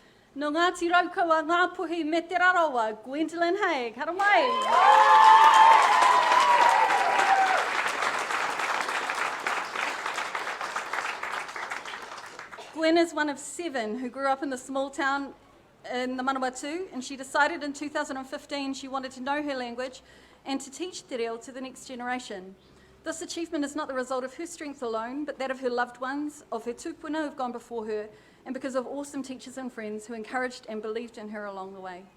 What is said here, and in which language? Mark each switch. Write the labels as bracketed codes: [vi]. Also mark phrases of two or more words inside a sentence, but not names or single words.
[mi] No Ngāti Raukawa Ngāpuhi me te Rarawa, Gwendolyn Haig, hara mai. [en] Gwen is one of 7 who grew up in the small town in the Manawatu, and she decided in 2015 she wanted to know her language and to teach [mi] te reo [en] to the next generation. This achievement is not the result of her strength alone, but that of her loved ones, of her tūpuna who've gone before her, and because of awesome teachers and friends who encouraged and believed in her along the way.